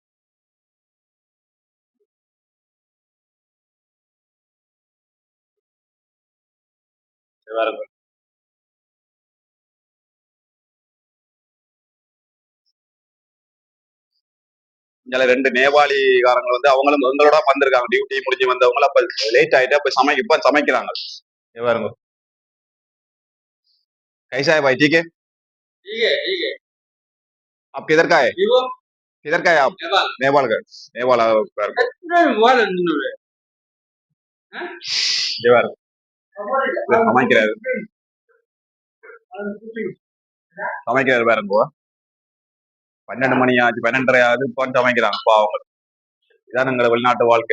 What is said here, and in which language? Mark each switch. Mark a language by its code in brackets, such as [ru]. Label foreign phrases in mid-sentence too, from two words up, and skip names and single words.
[ta] வேற இங்க 2 நேபாளிகாரங்க வந்து அவங்களும் எங்களோட வந்திருக்காங்க. டியூட்டி முடிஞ்சு வந்தவங்க. அப்ப லேட் ஆயிட்டு அப்ப இப்ப சமைக்கிறாங்க. பாருங்க. [hi] कैसा है भाई? ठीक है, ठीक है। आप किधर का है? किधर का है आप? नेपाल का। नेपाल சமைக்கிறாரு. [ta] சமைக்கிறாரு பாருங்க. 12 மணி ஆச்சு, 12:30 ஆகுது, இப்போ சமைக்கிறாங்க பாவங்க. இதான் எங்களை வெளிநாட்டு வாழ்க்கை.